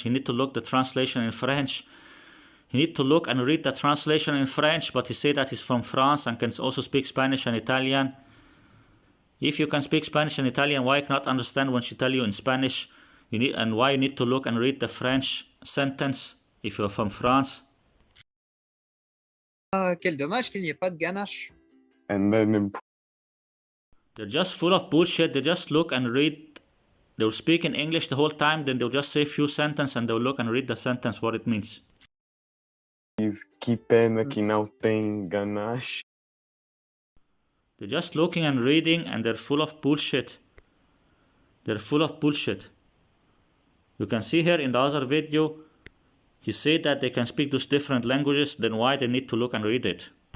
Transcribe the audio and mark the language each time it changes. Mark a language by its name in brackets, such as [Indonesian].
[English] He need to look the translation in French. He need to look and read the translation in French, but he say that he's from France and can also speak Spanish and Italian. If you can speak Spanish and Italian, why cannot understand when she tell you in Spanish? And why you need to look and read the French sentence if you're from France? [French] Quel dommage qu'il n'y ait pas de ganache. [English] And then They're just full of bullshit. They just look and read. They'll speak in English the whole time, then they'll just say a few sentences and they'll look and read the sentence, what it means. [Portuguese] Que pena que não tem ganache. [English] They're just looking and reading and they're full of bullshit. They're full of bullshit. You can see here in the other video, he said that they can speak those different languages, then why they need to look and read it?